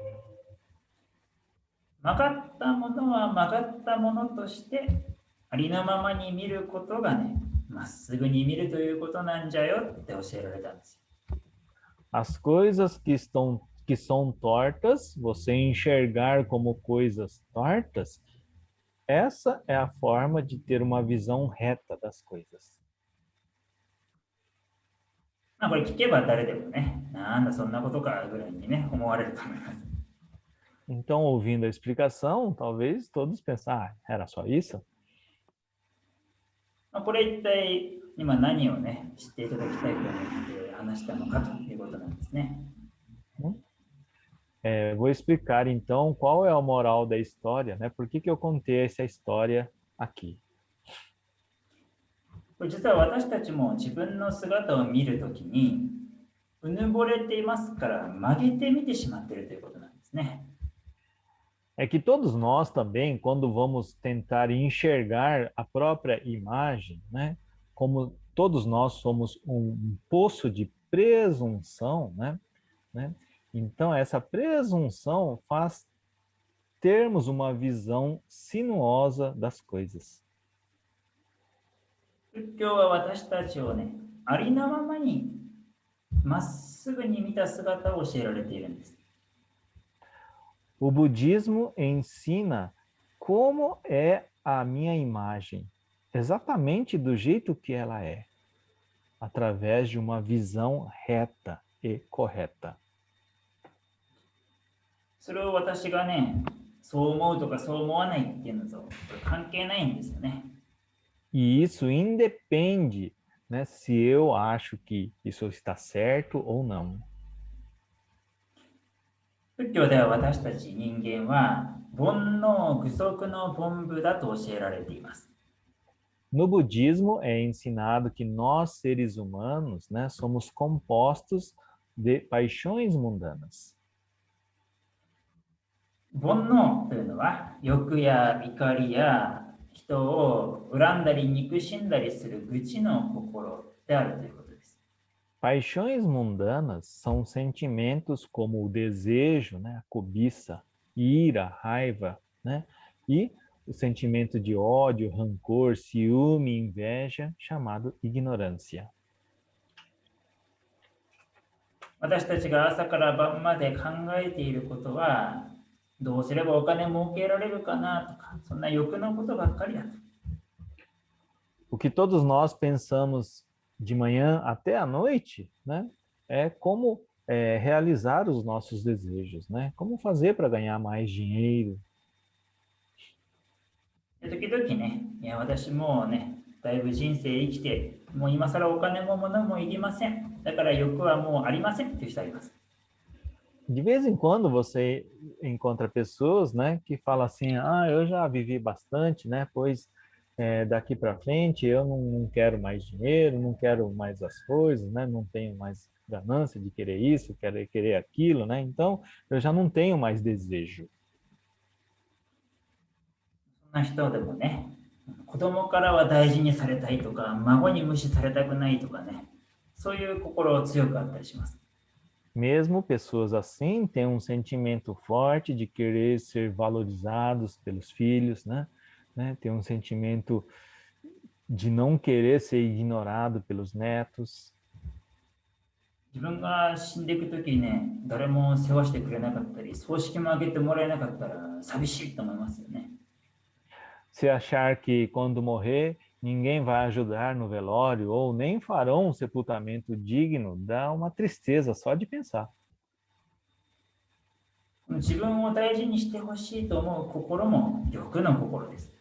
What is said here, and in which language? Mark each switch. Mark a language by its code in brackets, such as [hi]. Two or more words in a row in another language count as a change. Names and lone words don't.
[ja] 曲がったものは曲がったものとしてありのままに見ることがね、まっすぐに見るということなんじゃよって教えられたんですよ。 [pt] As coisas que são tortas, você enxergar como coisas tortas, essa é a forma de ter uma visão reta das coisas. [ja] まあこれ聞けば誰でもね、なんだそんなことかぐらいにね、思われると思います。 [pt] Então, ouvindo a explicação, talvez todos pensem, era só isso? [ja] まあ、これ一体今何をね、知っていただきたいと思って話したのかということなんですね。 [pt] Vou explicar então qual é a moral da história, né? Por que eu contei essa história aqui? [ja] これ実は私たちも自分の姿を見るときにうぬぼれていますから曲げて見てしまっているということなんですね。 [pt] É que todos nós também, quando vamos tentar enxergar a própria imagem, né? Como todos nós somos um poço de presunção, né? Então, essa presunção faz termos uma visão sinuosa das coisas. [ja] 仏教は私たちをね、ありのままにまっすぐに見た姿を教えられているんです。 [pt] O budismo ensina como é a minha imagem, exatamente do jeito que ela é. através de uma visão reta e correta. [ja] それを私がね、そう思うとかそう思わないっていうのと関係ないんですよね。 [pt] E isso independe, né, se eu acho que isso está certo ou não. [ja] 仏教では私たち人間は煩悩具足の凡夫だと教えられています。 [pt] No budismo é ensinado que nós, seres humanos, né, somos compostos de paixões mundanas. [ja] 煩悩というのは欲や怒りや人を恨んだり憎しんだりする愚痴の心であるということです。 [pt] Paixões mundanas são sentimentos como o desejo, né, a cobiça, ira, raiva, né, e o sentimento de ódio, rancor, ciúme, inveja, chamado ignorância. [ja] 私たちが朝から晩まで考えていることは、どうすればお金儲けられるかなとか、そんな欲のことばっかりだと。 [pt] O que todos nós pensamos de manhã até à noite, né, é como realizar os nossos desejos, né? Como fazer para ganhar mais dinheiro. [ja] 時々ね、いや私もうね、だいぶ人生生きて、もう今更お金も物もいりません。だから欲はもうありませんっていう人あります。 [pt] De vez em quando você encontra pessoas, né, que falam assim, eu já vivi bastante, né, pois daqui para frente eu não quero mais dinheiro, não quero mais as coisas, né, não tenho mais ganância de querer isso, querer aquilo, né, então eu já não tenho mais desejo. [ja] そんな人でもね、子供からは大事にされたいとか、孫に無視されたくないとかね、そういう心強くあったりします。 [pt] Mesmo pessoas assim têm um sentimento forte de querer ser valorizados pelos filhos, né? Tem um sentimento de não querer ser ignorado pelos netos. [ja] 自分が死んでいくときにね、誰も世話してくれなかったり、葬式もあげてもらえなかったら寂しいと思いますよね。 [pt] Se achar que quando morrer ninguém vai ajudar no velório ou nem farão um sepultamento digno, dá uma tristeza só de pensar. [ja] 自分を大事にしてほしいと思う心も欲の心です。